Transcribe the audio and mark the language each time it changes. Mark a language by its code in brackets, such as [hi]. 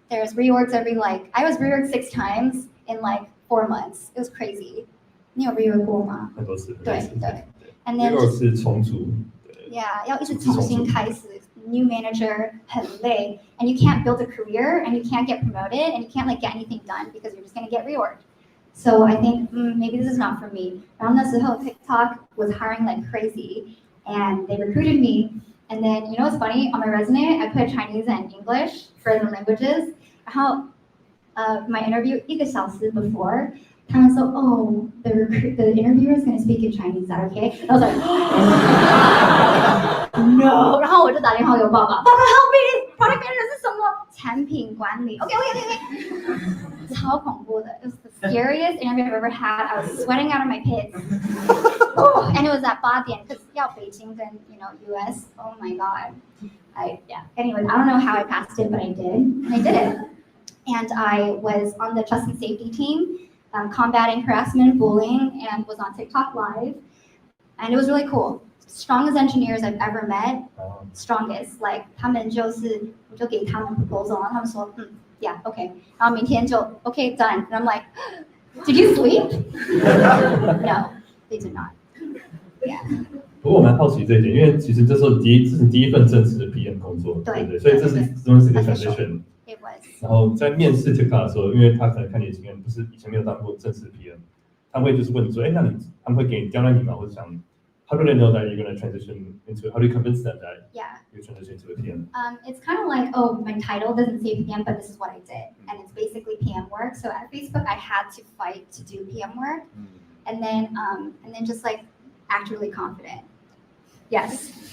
[en] There's reorgs I was reorged 6 times in like 4 months. It was crazy. [zh] 你有 reorg 过吗？很多次。 [en] 对。And then [zh] reorg 是重组。 Yeah， 要一直重新开始。 [en] New manager [zh] 很累 [en] and you can't build a career and you can't get promoted and you can't like get anything done because you're just going to get reorged. So I think maybe this is not for me. [zh] 然后那时候 [en] TikTok was hiring like crazy and they recruited me. And then you know what's funny? On my resume, I put Chinese and English for the languages. [zh] 然后 [en] my interview [zh] 1个小时 [en] before, [zh] 他们说 [en] the interviewer is going to speak in Chinese. Is that okay? I was like, no. [zh] 然后我就打电话给我爸爸 [en] help me. [zh] Product manager 是什么？产品管理。Okay. 超恐怖的。 [en] It was the scariest interview I've ever had. I was sweating out of my pits. And it was at [zh] 8点 [en] because [zh] 要北京跟 [en] US. Oh my god. Anyway, I don't know how I passed it, but I did. And I did it. And I was on the trust and safety team. Combating harassment and bullying, and was on TikTok live, and it was really cool. Strongest engineers I've ever met, strongest. Like [zh] 他们就是我就给他们 [en] proposal， [zh] 然后他们说 [en] yeah okay， [zh] 然后明天就 [en] okay done， and I'm like did you sleep? No, they did not. Yeah. [zh] 不过我蛮好奇这一点，因为其实这是你第一份正式的 PM 工作，对不对？所以这是一个 transition。 [en] It was. [zh] 然后在面试 TikTok 的时候，因为他可能看你的经验，不是以前没有当过正式 PM， 他会就是问你说，那他们会给你刁难你吗？或者想 [en] How do they know that you're going to transition into? How do you convince them that you transition to a PM? It's kind of like my title doesn't say PM, but this is what I did, and it's basically PM work. So at Facebook, I had to fight to do PM work, and then just like act really confident. Yes.